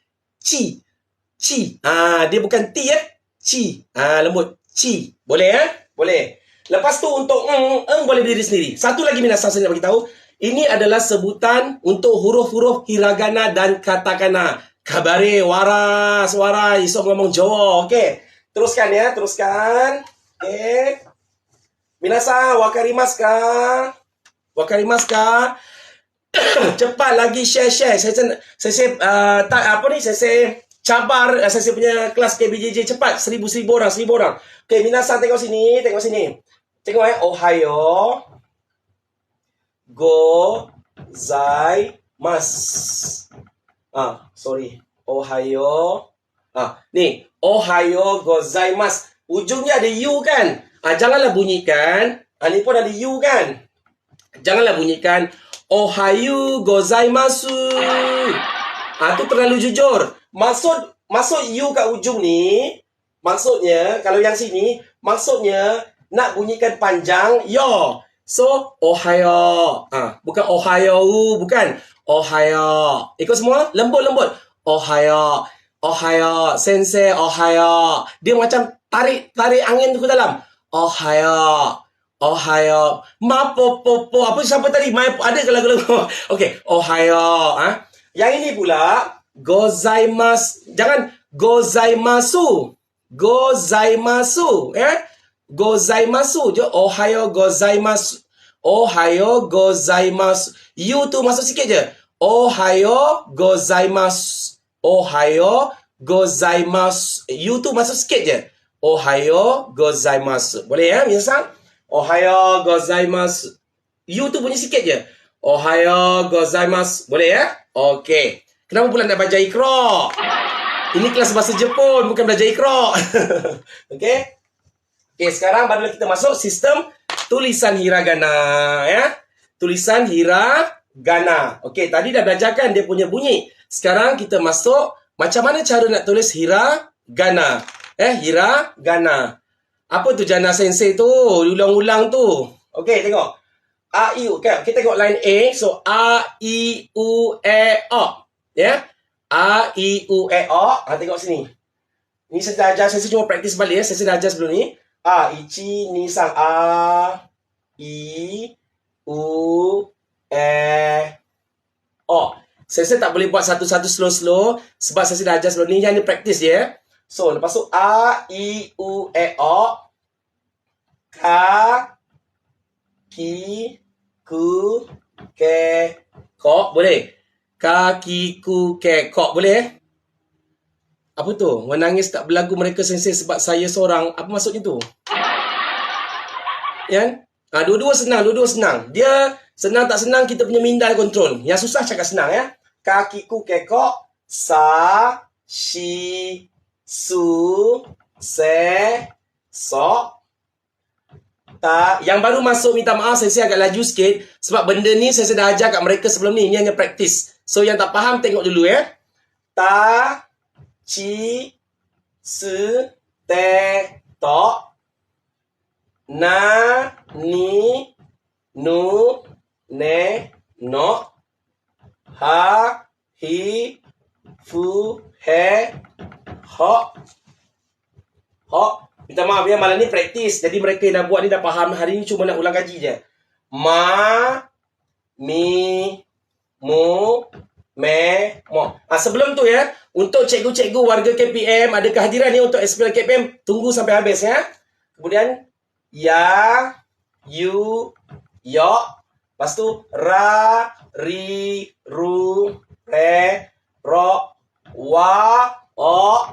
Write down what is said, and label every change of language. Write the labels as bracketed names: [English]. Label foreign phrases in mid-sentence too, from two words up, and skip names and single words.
[Malay] Dia bukan ti ya. Ci. Lembut. Ci. Boleh ya? Boleh. Lepas tu untuk boleh berdiri sendiri. Satu lagi minasan saya nak bagi tahu. Ini adalah sebutan untuk huruf-huruf hiragana dan katakana. [Javanese] Kabare, waras, esok ngomong Jawa. [Malay] Okey. Teruskan ya, teruskan. Okey. [Japanese] Minasan, wakarimasu ka? [Malay] Cepat lagi share. Saya cabar saya punya kelas KBJJ cepat 1,000 orang. Okey, minasan tengok sini. Tengok ya, [Japanese] ohayo gozaimasu. Sorry. Ohayo. Ni, ohayo gozaimasu. [Malay] Ujungnya ada you kan? Janganlah bunyikan. Ni pun ada you kan? Janganlah bunyikan [Japanese] ohayo gozaimasu. [Malay] Tu terlalu jujur. Maksud you kat ujung ni, maksudnya kalau yang sini, maksudnya nak bunyikan panjang yo. So ohayo. Bukan ohayo, bukan. Ohayo. Ikut semua lembut. [Japanese] Ohayo. Sensei ohayo. [Malay] Dia macam tarik angin tu ke dalam. Ohayo. Mapopopo. Siapa tadi? Ada ke lagu-lagu? Okey, ohayo. Yang ini pula gozaimasu. Jangan gozaimasu. Gozaimasu je. [Japanese] Ohayo gozaimasu. [Malay] You tu masuk sikit je. [Japanese] Ohayo gozaimasu. [Malay] You tu masuk sikit je. [Japanese] Ohayo gozaimasu. [Malay] Boleh ya, minasan? [Japanese] Ohayo gozaimasu. [Malay] You tu bunyi sikit je. [Japanese] Ohayo gozaimasu. [Malay] Boleh ya? Okey. Kenapa pula nak belajar ikra? Ini kelas bahasa Jepun, bukan belajar ikra. Okey? Okey, sekarang barulah kita masuk sistem tulisan hiragana ya. Tulisan hiragana. Okey, tadi dah belajarkan dia punya bunyi. Sekarang kita masuk macam mana cara nak tulis hiragana. Hiragana. Apa tu Jana Sensei tu? Ulang-ulang tu. Okey, tengok. [Japanese] A, I, U. [Malay] Okay, kita tengok line A. So, A, [Japanese] I, U, E, O. Ya. A, I, U, E, O. [Malay] Tengok sini. Ni saya dah ajar. Saya cuma praktis balik ya. Saya dah ajar sebelum ni. [Japanese] A, I, Ci, Ni, Sang. A, I, U, E, O. [Malay] Saya tak boleh buat satu-satu slow-slow. Sebab saya dah ajar sebelum ni. Yang ni praktis ya. So, lepas tu A, I, U, E, O. [Japanese] Ka, Ki, Ku, Ke, [Malay] Kok. Boleh? [Japanese] Kaki, ku, ke, kok. [Malay] Boleh? Apa tu? Menangis tak berlagu mereka sensei sebab saya seorang. Apa maksudnya tu? Kan? Dua-dua senang. Dua-dua senang. Dia senang tak senang kita punya minda kontrol. Yang susah cakap senang ya. Kaki, ku, ke, kok. [Japanese] Sa, shi, su, se, so. [Malay] Yang baru masuk minta maaf saya agak laju sikit sebab benda ni saya dah ajar kat mereka sebelum ni. Ini hanya praktis. So yang tak faham tengok dulu ya. [Japanese] Ta, ci, su, te, to. Na, ni, nu, ne, no. Ha, hi, fu, he, ho. Ho. [Malay] Minta maaf ya, malam ni praktis. Jadi mereka yang dah buat ni dah faham. Hari ni cuma nak ulang kaji je. [Japanese] Ma, mi, mu, me, mo. [Malay] Sebelum tu ya, untuk cikgu-cikgu warga KPM, ada kehadiran ni untuk SPL KPM. Tunggu sampai habis ya. Kemudian, [Japanese] ya, you, yo. [Malay] Lepas tu, [Japanese] ra, ri, ru, re, ro, wa, o.